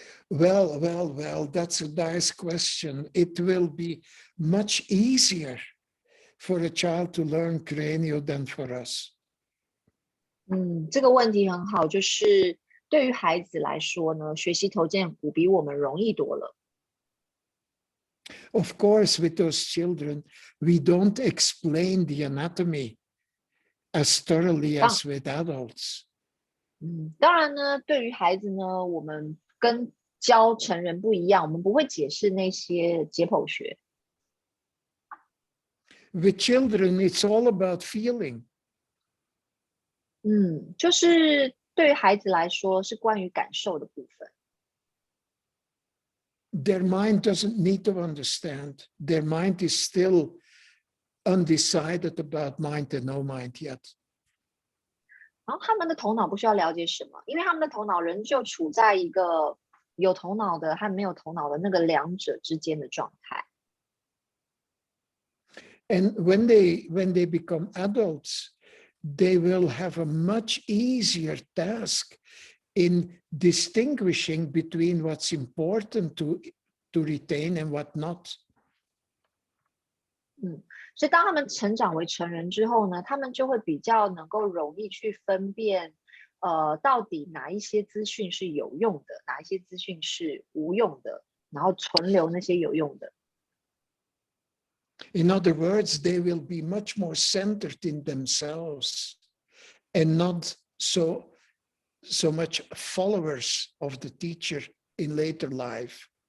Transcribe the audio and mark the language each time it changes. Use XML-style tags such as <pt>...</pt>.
<en>Well, that's a nice question. It will be much easier for a child to learn Cranio than for us.</en> <zh>这个问题很好，就是对于孩子来说呢，学习头肩骨比我们容易多了。</zh> <en>Of course, with those children, we don't explain the anatomy as thoroughly as with adults.</en> <zh>当然呢，对于孩子呢，我们跟教成人不一样，我们不会解释那些解剖学。</zh> <en>With children, it's all about feeling.</en> <zh>就是对于孩子来说，是关于感受的部分。</zh> <en>Their mind doesn't need to understand. Their mind is still undecided about mind and no mind yet.</en> <zh>然后他们的头脑不需要了解什么，因为他们的头脑仍旧处在一个有头脑的和没有头脑的那个两者之间的状态。</zh> <en>And when they become adults, they will have a much easier task in distinguishing between what's important to retain and what not.</en> <zh>所以当他们成长为成人之后呢，他们就会比较能够容易去分辨，到底哪一些资讯是有用的，哪一些资讯是无用的，然后存留那些有用的。</zh> <en>In other words, they will be much more centered in themselves and not so much followers of the teacher in later life.</en>